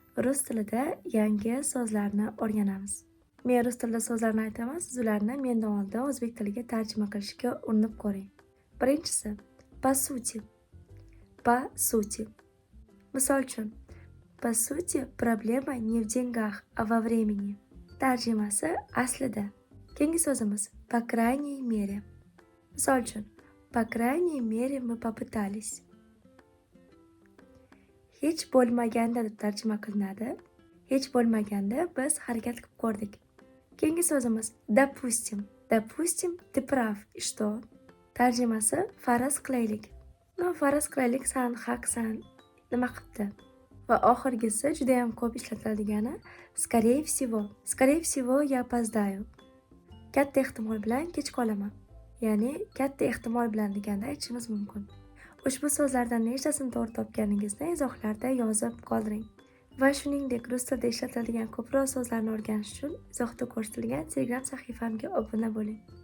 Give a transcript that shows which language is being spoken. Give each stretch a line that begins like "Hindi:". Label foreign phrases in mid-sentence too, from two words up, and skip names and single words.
Uzbek: Rus tilida yangi so'zlarni o'rganamiz. Men rus tilida so'zlarni aytaman, siz ularni mendan oldin o'zbek tiliga tarjima qilishga urinib ko'ring. Birinchisi,
Russian: по сути. По сути.
Uzbek: Misol uchun,
Russian: по сути проблема не в деньгах, а во времени.
Uzbek: Tarjimasi aslida. Keyingi so'zimiz
Russian: по крайней мере.
Uzbek: Misol uchun,
Russian: по крайней мере мы попытались.
Uzbek: Hech bo'lmaganda deb tarjima qilinadi. Hech bo'lmaganda biz harakat qilib ko'rdik. Keyingi so'zimiz
Russian: допустим. Допустим, ты прав. И что?
Uzbek: Tarjimasi faraz qilaylik. Faraz qilaylik, san haqsan. Nima qilibdi? Va oxirgisi juda ham ko'p ishlatiladigani
Russian: скорее всего. Скорее всего я опоздаю.
Uzbek: Katta ehtimol bilan kech qolaman. Ya'ni katta ehtimol bilan deganda aytishimiz mumkin. Ushbu so'zlardan nechtasini to'g'ri topganingizni izohlarda yozib qoldiring. Va shuningdek, rus tilida ishlatiladigan ko'proq so'zlarni o'rganish uchun izohda ko'rsatilgan Telegram sahifamga obuna bo'ling.